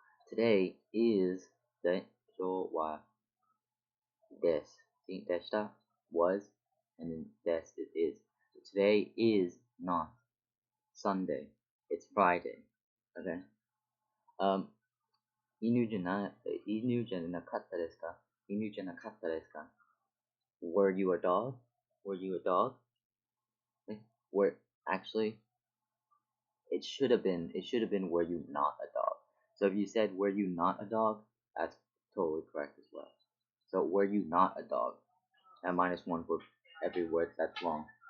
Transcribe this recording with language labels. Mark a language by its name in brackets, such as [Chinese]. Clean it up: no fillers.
[English] Today is 今日はです。 See, でした was, and then des is is. So today is not Sunday. It's Friday. Okay? [Japanese] 犬じゃなかったですか？犬じゃなかったですか？ Were you a dog? Were you a dog? [English] were actually it should have been were you not a dog. So if you said were you not a dog, that's totally correct as well. So were you not a dog? And -1 for every word that's wrong.